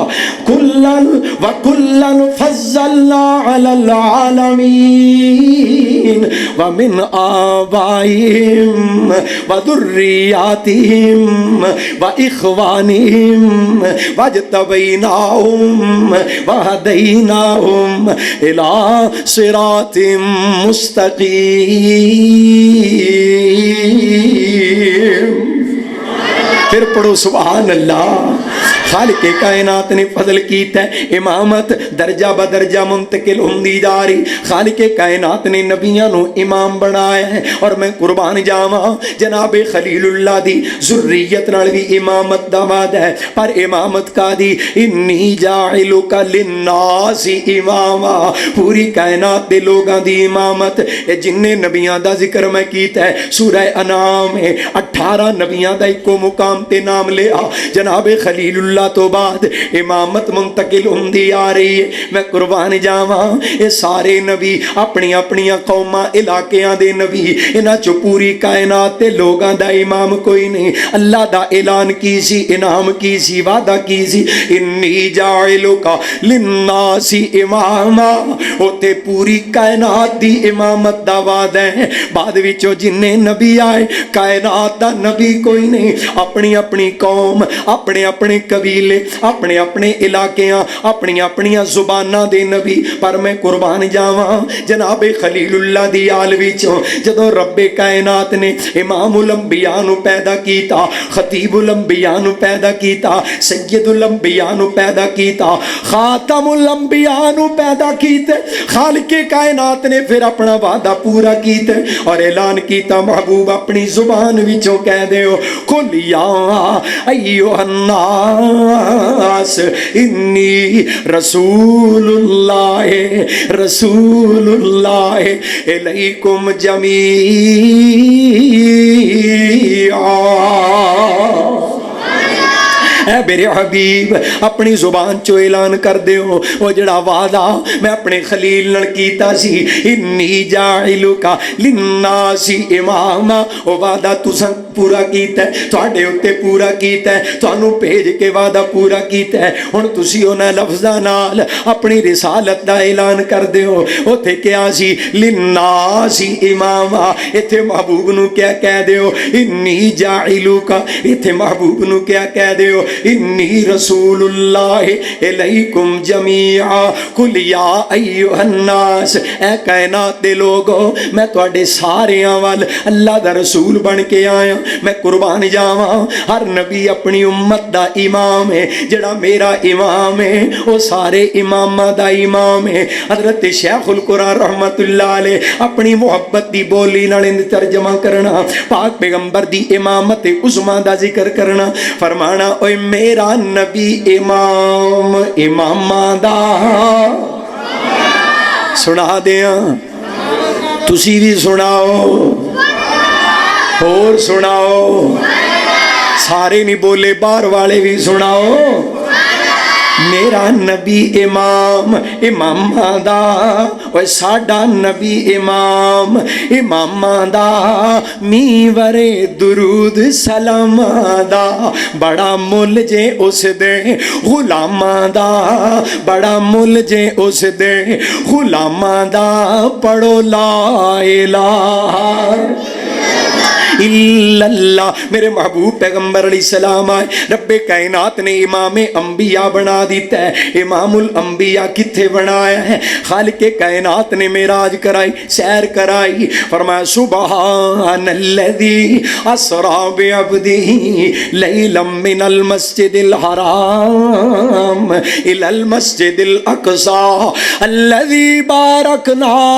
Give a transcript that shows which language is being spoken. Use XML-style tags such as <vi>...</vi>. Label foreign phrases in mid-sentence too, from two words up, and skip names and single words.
<ar>وكلا فضلنا على العالمين ومن آبائهم وذرياتهم وإخوانهم واجتبيناهم وهديناهم إلى صراط مستقيم۔</ar> <pa>پھر پڑھو سبحان اللہ۔ خالق کائنات نے فضل کیتا ہے، امامت درجہ بدرجہ منتقل ہوندی جا رہی۔ خالق کائنات نے نبیاں نو امام بنایا ہے، اور میں قربان جاواں جناب خلیل اللہ دی ذریت نال بھی امامت دا وعدہ ہے، پر امامت کا دی</pa> <ar>انی جاعلک للناس اماما،</ar> <pa>پوری کائنات دے لوگاں دی امامت۔ اے جن نبیاں دا ذکر میں کیتا ہے سورہ انعام میں 18 نبیاں دا ایکو مقام تے نام لیا، جناب خلیل اللہ تو بعد امامت منتقل ہوندی آ رہی ہے۔ میں قربان جاواں اے سارے نبی اپنی اپنی قوماں علاقیاں دے نبی، انہاں چو پوری کائنات تے لوگاں دا امام کوئی نہیں۔ اللہ دا اعلان کی سی، انعام کی سی، وعدہ کی سی،</pa> <ar>انی جاعلک للناس اماما،</ar> <pa>اوتے پوری کائنات دی امامت دا وعدہ ہے۔ بعد وچوں جننے نبی آئے کائنات دا نبی کوئی نہیں، اپنی اپنی قوم، اپنے اپنے قبیلے، اپنے اپنے علاقیاں، اپنی اپنی زباناں دے نبی۔ پر میں قربان جاواں جناب خلیل اللہ دی آل وچوں جدوں رب کائنات نے امام الانبیاء نو پیدا کیتا، خطیب الانبیاء نو پیدا کیتا، سید الانبیاء نو پیدا کیتا، خاتم الانبیاء نو پیدا کیتے، خالق کائنات نے پھر اپنا وعدہ پورا کیتے اور اعلان کیتا محبوب اپنی زبان وچوں کہہ دیو</pa> <ar>قل یا ایھا الناس انی رسول اللہ الیکم جمیعا۔</ar> <pa>اے میرے حبیب اپنی زبان چو اعلان کر دیو وہ جڑا وعدہ میں اپنے خلیل نال کیتا سی،</pa> <ar>انی جاعلک للناس اماما،</ar> <pa>وہ وعدہ تساں پورا کیتا ہے، تواڈے اوتے پورا کیتا ہے، تانوں بھیج کے وعدہ پورا کیتا ہے۔ ہن تسی انہاں لفظاں نال اپنی رسالت دا اعلان کر دیو۔ اوتھے کیا سی</pa> <ar>للناس اماما،</ar> <pa>ایتھے محبوب نو کیا کہہ دیو</pa> <ar>انی جاعلک،</ar> <pa>ایتھے محبوب نو کیا کہہ دیو</pa> <ar>انی رسول اللہ الیکم جمیعا۔ قل یا ایھا الناس،</ar> <pa>اے کائنات دے لوگو میں تواڈے ساریاں وال اللہ دا رسول بن کے آیا۔ میں قربان جاواں ہر نبی اپنی امت دا امام ہے، جڑا میرا امام ہے وہ سارے اماماں دا امام ہے۔ حضرت شیخ القرآن رحمت اللہ علیہ اپنی محبت دی بولی نال ترجمہ کرنا، پاک پیغمبر دی امامت عظمیٰ دا ذکر کرنا، فرمانا اوے میرا نبی امام اماماں دا، سنا دیاں تسی بھی سناؤ اور سناؤ، سارے نہیں بولے باہر والے بھی سناؤ۔ میرا نبی امام اماماں دا، اوے ساڈا نبی امام اماماں دا، میورے درود سلاماں دا، بڑا مل جے اس دے غلاماں دا، بڑا مل جے اس دے غلاماں دا، پڑھو</pa> <ar>لا الہ الا اللہ۔</ar> <pa>میرے محبوب پیغمبر علیہ السلام آئے، رب کائنات نے امام انبیاء بنا دیتا ہے۔ امام الانبیاء کتھے بنایا ہے؟ خالق کائنات نے معراج کرائی، سیر کرائی، فرمایا</pa> <ar>سبحان الذی اسری بعبدہ لیلا من المسجد الحرام الی المسجد الاقصی الذی بارکنا</ar>